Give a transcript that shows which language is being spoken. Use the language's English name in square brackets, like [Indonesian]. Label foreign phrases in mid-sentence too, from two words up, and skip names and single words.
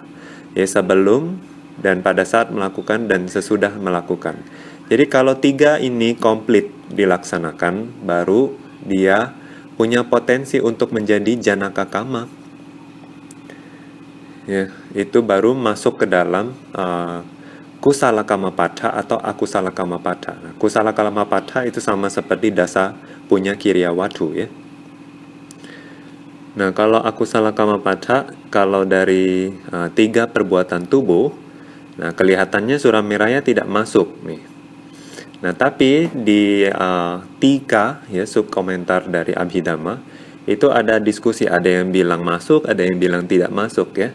[Indonesian] Ya, sebelum dan pada saat melakukan dan sesudah melakukan. Jadi kalau 3 ini komplit dilaksanakan, baru dia punya potensi untuk menjadi [Pali] janaka kama. [Indonesian] Ya, itu baru masuk ke dalam [Pali] kusala kamapattha [Indonesian] atau [Pali] akusala kamapattha. [Indonesian] Nah, [Pali] kusala kamapattha [Indonesian] itu sama seperti [Pali] dasa punya kiryawatu [Indonesian] ya. Nah, kalau [Pali] akusala kamapattha, [Indonesian] kalau dari 3 perbuatan tubuh, nah kelihatannya Surameraya tidak masuk nih. Nah, tapi di tika ya, subkomentar dari Abhidhamma Itu ada diskusi, ada yang bilang masuk, ada yang bilang tidak masuk ya.